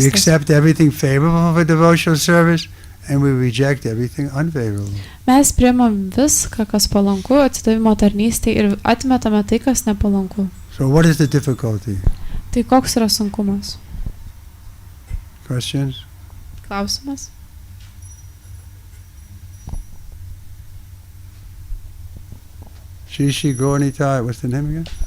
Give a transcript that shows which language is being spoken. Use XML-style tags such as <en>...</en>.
<en>We accept everything favorable for devotional service and we reject everything unfavorable.</en> <lt>Mes priimam viską, kas palanku atsidavimo tarnystei ir atmetame tai, kas nepalanku.</lt> <en>So what is the difficulty?</en> <lt>Tai koks yra sunkumas?</lt> <en>Questions?</en> <lt>Klausimas?</lt> <en>Shishi Gauranitai, what's the name again?</en>